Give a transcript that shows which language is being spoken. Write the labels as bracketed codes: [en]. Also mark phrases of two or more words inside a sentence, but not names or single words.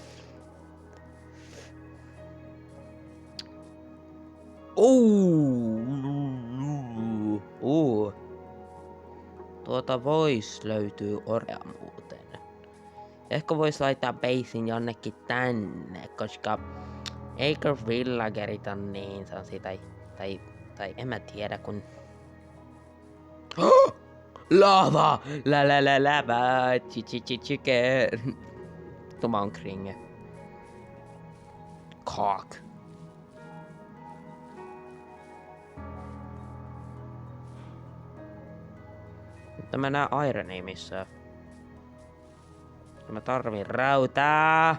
[fi] Tuota vois löytyy orea muuten. Ehkä vois laittaa basin jonnekin tänne, koska eikö villagerit on niin sellaisia tai en mä tiedä kun... [en] Lava! Lava! [fi] Chicken! Tuma on kringe. Cock. Mutta mä näen ironia missään. Mä tarvin rautaa.